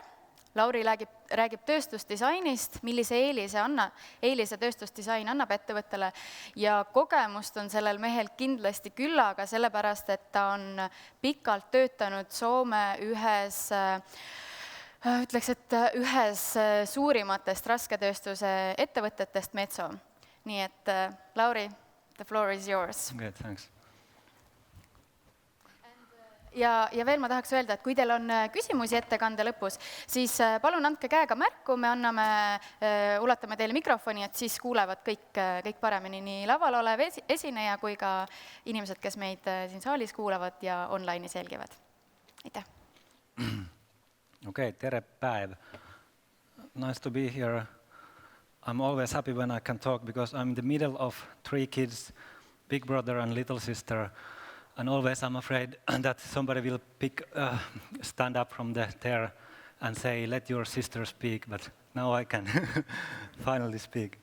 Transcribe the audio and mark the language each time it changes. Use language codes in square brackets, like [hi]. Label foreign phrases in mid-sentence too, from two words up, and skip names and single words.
[et] Lauri räägib tööstusdisainist, millise eelise tööstusdisain annab ettevõttele ja kogemust on sellel mehel kindlasti küllaga, sellepärast et ta on pikalt töötanud Soome ühes suurimatest rasketööstuse ettevõtetest Metso. Nii et Lauri, [en] the floor is yours. Good, thanks. [et] Ja veel ma tahaks öelda, et kui teil on küsimusi ettekande lõpus, siis palun andke käega märku, me ulatame teile mikrofoni, et siis kuulevad kõik paremini nii laval olev esineja kui ka inimesed, kes meid siin saalis kuulavad ja online'is jälgivad. Aitäh! Okay, tere päev. [en] Nice to be here. I'm always happy when I can talk because I'm in the middle of 3 kids, big brother and little sister. And always I'm afraid that somebody will stand up from the chair and say, let your sister speak, but now I can finally speak.